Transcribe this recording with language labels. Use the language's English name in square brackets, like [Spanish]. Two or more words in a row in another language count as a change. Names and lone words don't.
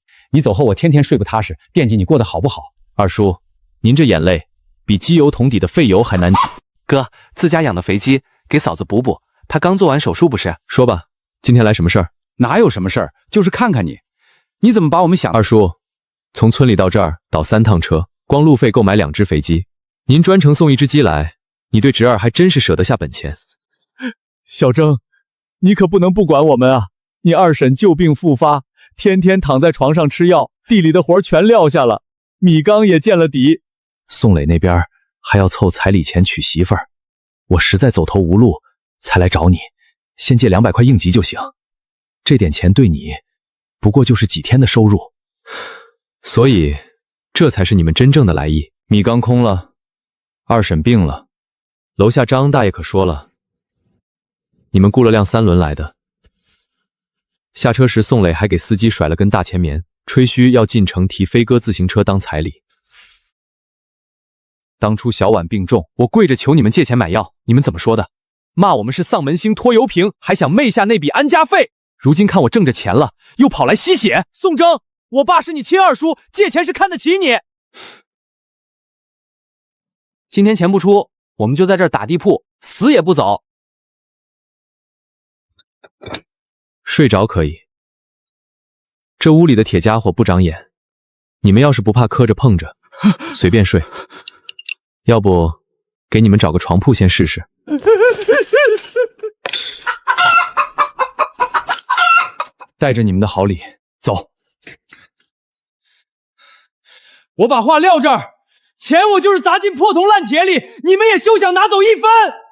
[Chinese] 你走後我天天睡不踏實，惦記你過得好不好。二叔，您這眼淚比機油桶底的廢油還難擠。哥，自家養的肥雞，給嫂子補補，她剛做完手術不是？說吧，今天來什麼事兒？哪有什麼事兒，就是看看你。你怎麼把我們想…… 二叔，從村裡到這兒倒3趟車，光路費夠買2隻肥雞，您專程送1隻雞來，你對侄兒還真是捨得下本錢。小鄭，你可不能不管我們啊！你二嬸舊病復發，天天躺在床上吃藥，地裡的活全撂下了，米缸也見了底。宋磊那邊還要湊彩禮錢娶媳婦兒，我實在走投無路，才來找你，先借200塊應急就行。這點錢對你，不過就是幾天的收入。所以，這才是你們真正的來意。米缸空了，二嬸病了，樓下張大爺可說了，你們雇了輛3輪來的。下車時，宋磊還給司機甩了根大前棉，吹噓要進城提飛鴿自行車當彩禮。當初小婉病重，我跪着求你們借錢買藥，你們怎麼說的？罵我們是喪門星拖油瓶，還想昧下那筆安家費。如今看我掙着錢了，又跑來吸血。宋征，我爸是你親二叔，借錢是看得起你。今天錢不出，我們就在這兒打地鋪，死也不走。睡着可以，這屋裡的鐵家伙不長眼，你們要是不怕磕着碰着，隨便睡。要不給你們找個床鋪先試試。帶着你們的好禮走。我把話撂這兒，錢我就是砸進破銅爛鐵裡，你們也休想拿走1分。